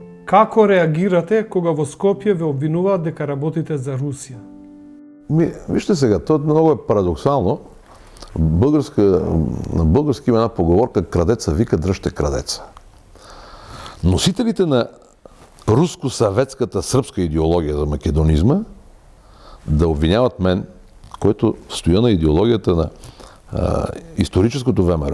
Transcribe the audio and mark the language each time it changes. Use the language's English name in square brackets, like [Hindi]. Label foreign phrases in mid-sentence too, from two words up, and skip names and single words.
[Macedonian] Како реагирате кога во Скопје ве обвинуваат дека работите за Русија? [Bulgarian] Вижте сега, то много е парадоксално. На български има една поговорка: крадеца вика, дръжте крадеца. Носителите на руско-съветската сръбска идеология за македонизма да обвиняват мен, който стоя на идеологията на историческото ВМРО.